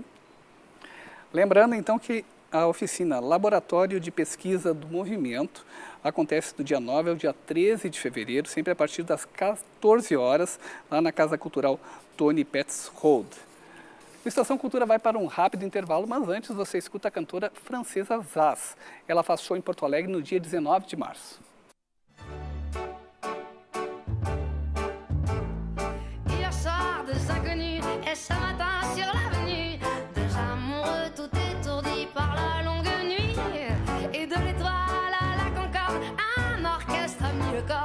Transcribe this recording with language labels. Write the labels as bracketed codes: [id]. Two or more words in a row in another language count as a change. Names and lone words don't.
[pt] Lembrando, então, que a oficina Laboratório de Pesquisa do Movimento acontece do dia 9 ao dia 13 de fevereiro, sempre a partir das 14 horas, lá na Casa Cultural Tony Petzold. O Estação Cultura vai para um rápido intervalo, mas antes você escuta a cantora Francesa Zaz. Ela faz show em Porto Alegre no dia 19 de março. [fr] Ce matin sur l'avenue, deux amoureux tout étourdis par la longue nuit. Et de l'étoile à la concorde, un orchestre a mis le corps.